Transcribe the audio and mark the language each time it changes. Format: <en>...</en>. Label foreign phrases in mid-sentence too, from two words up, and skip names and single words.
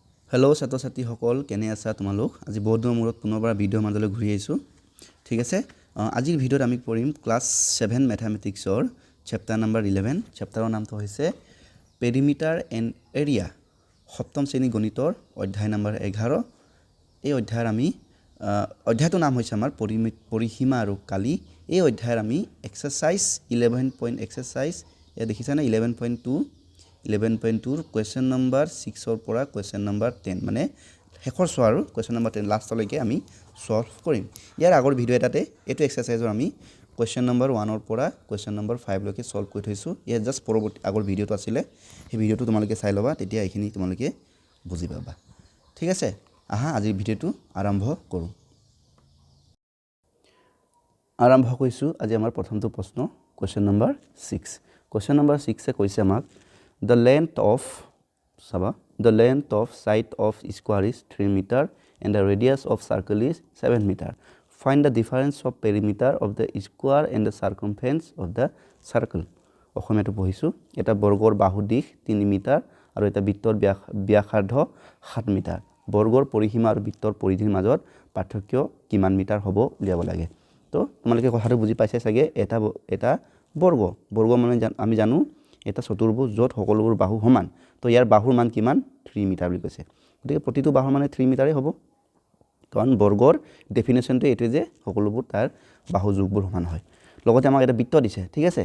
<as>হেল্ল' ছাত্ৰ ছাত্ৰীসকল কেনে আছা তোমালোক আজি বহুত দিনৰ মূৰত পুনৰবাৰ ভিডিঅ'ৰ মাজলৈ ঘূৰি আহিছোঁ ঠিক আছে আজিৰ ভিডিঅ'ত আমি পঢ়িম ক্লাছ 7 মেথমেটিক্সৰ চেপ্টাৰ নম্বৰ 11 চেপ্টাৰৰ নামটো হৈছে</as> <en>perimeter and area</en> <as>সপ্তম শ্ৰেণী গণিতৰ অধ্যায় নম্বৰ 11 এই অধ্যায়ৰ আমি অধ্যায়টোৰ নাম হৈছে আমাৰ পৰিসীমা আৰু কালি এই অধ্যায়ৰ আমি এক্সাৰসাইজ 11 পইণ্ট এক্সাৰসাইজ এয়া দেখিছানে 11.2</as> <en>question number 6</en> <as>or পৰা</as> <en>question number 10</en> <as>মানে শেষৰ সোৱা আৰু</as> <en>question number 10</en> <as>লাষ্টলৈকে আমি সলভ কৰিম ইয়াৰ আগৰ ভিডিও এটাতে এটো এক্সাৰসাইজৰ আমি</as> <en>question number 1</en> <as>or পৰা</as> <en>question number 5</en> <as>লৈকে সলভ কৰি থৈছো ইয়া জাস্ট পৰৱৰ্তী আগৰ ভিডিওটো আছিলে এই ভিডিওটো তোমালোকে চাই লবা তেতিয়া এইখিনি তোমালোকে বুজি পাবা ঠিক আছে আহা আজিৰ ভিডিওটো আৰম্ভ কৰো আৰম্ভ কৰিছো আজি আমাৰ প্ৰথমটো প্ৰশ্ন</as> <en>question number 6</en> <as>এ কৈছে আমাক</as> <en>The length of side of square is 3 meter and the radius of circle is 7 meter. Find the difference of perimeter of the square and the circumference of the circle.</en> <as>অসমীয়াটো পঢ়িছো এটা বৰ্গৰ বাহু দিশ 3 মিটাৰ আৰু এটা বৃত্তৰ ব্যাসাৰ্ধ 7 মিটাৰ বৰ্গৰ পৰিসীমা আৰু বৃত্তৰ পৰিধিৰ মাজত পাৰ্থক্য কিমান মিটাৰ হ'ব উলিয়াব লাগে তো তোমালোকে কথাটো বুজি পাইছা চাগে এটা বৰ্গ মানে আমি জানো এটা চতুৰ্ভুজ যত সকলোবোৰ বাহু সমান তো ইয়াৰ বাহুৰ মান কিমান 3 মিটাৰ বুলি কৈছে গতিকে প্ৰতিটো বাহুৰ মানে 3 মিটাৰেই হ'ব কাৰণ বৰ্গৰ ডেফিনেশনটো এটো যে সকলোবোৰ তাৰ বাহু যোগবোৰ সমান হয় লগতে আমাক এটা বৃত্ত দিছে ঠিক</as>